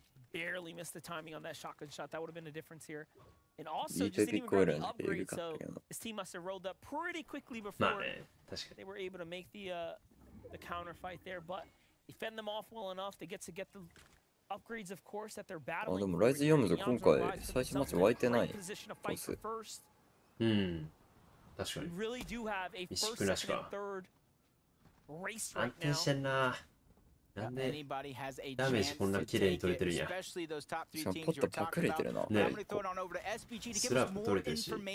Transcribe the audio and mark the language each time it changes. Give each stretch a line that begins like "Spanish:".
English: Barely missed the timing on that shotgun shot. That would have been a difference here. And also, just didn't even grab the upgrade, so his team must have rolled up pretty quickly before they were able to make the counter fight there. But they fend them off well enough. They get the upgrades, of course, that they're battling.
Japanese: あ、でもライズ読むぞ、今回最初マッチ湧いてない。うん、確かに。
English: Really do have a first, second, and third race right
Japanese: 安定してんな。なんでダメージこんな綺麗に取れてるんや。しかもポッと隠れてるな。ね、スラップ取れてるし。